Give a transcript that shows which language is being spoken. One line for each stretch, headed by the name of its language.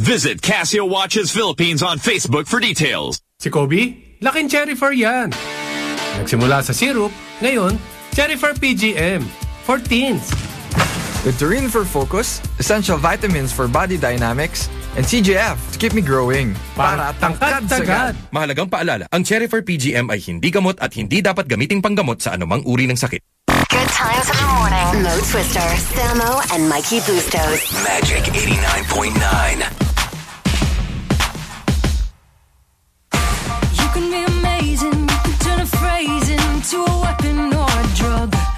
English: Visit Casio Watches Philippines on Facebook for details.
Filipino: Si Kobe, laking Cherifer yan. Nagsimula sa sirup, ngayon, Cherifer PGM
English: for teens. With Turin for Focus, essential vitamins for body dynamics, and CGF to keep me growing.
Filipino: Para tangkad-tagad. Mahalagang paalala, ang Cherifer PGM ay hindi gamot at hindi dapat gamiting panggamot sa anumang uri ng sakit.
English: Good times in the morning. Mo Twister, Sammo, and Mikey Bustos. Magic 89.9. You can be amazing. You can turn a phrase into a weapon or a drug.